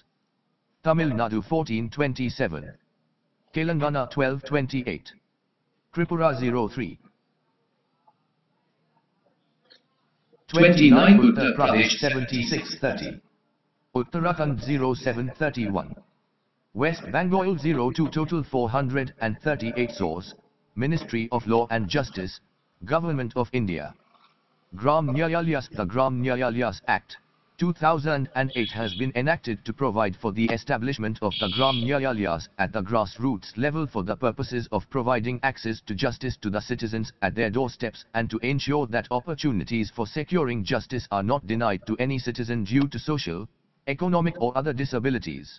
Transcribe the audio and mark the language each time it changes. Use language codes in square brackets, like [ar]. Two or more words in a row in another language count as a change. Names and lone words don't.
[en] Tamil Nadu 14-27. Telangana 12-28. Tripura 03. 29. Uttar Pradesh 76-30. Uttarakhand 07-31. West Bengal 02. Total 438. Source: Ministry of Law and Justice, Government of India. Gram Nyayalayas. The Gram Nyayalayas Act, 2008 has been enacted to provide for the establishment of the Gram Nyayalayas at the grassroots level for the purposes of providing access to justice to the citizens at their doorsteps and to ensure that opportunities for securing justice are not denied to any citizen due to social, economic or other disabilities.